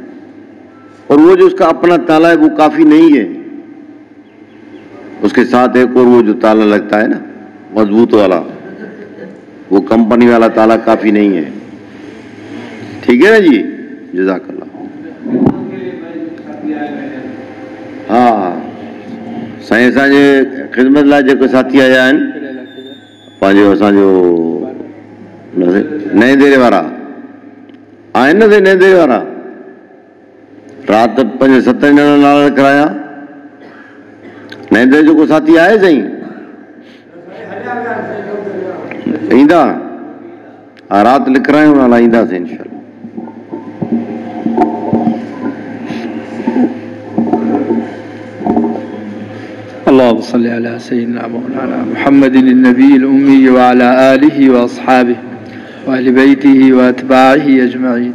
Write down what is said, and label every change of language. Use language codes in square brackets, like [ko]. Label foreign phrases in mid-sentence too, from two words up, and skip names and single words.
[ur] اور وہ جو اس کا اپنا تالا ہے وہ کافی نہیں ہے، اس کے ساتھ ایک اور وہ جو تالا لگتا ہے نا مضبوط والا، وہ کمپنی والا تالا کافی نہیں ہے. ٹھیک ہے نا جی. [ar] جزاک اللہ. [sd] ہاں سائیں اساں خدمت لا جو ساتھی آیا آहिनि पंहिंजो असांजो नए देरे वारा आहिनि न नए देरे वारा. राति 5-7 ॼणा नाला कराया. नए देरे जो को साथी आहे साईं ईंदा? हा राति लिखायूं नाला, ईंदासीं [ar] إن شاء الله. اللهم صل على سيدنا مولانا محمد النبي الأمي وعلى آله وأصحابه وأهل بيته وأتباعه أجمعين.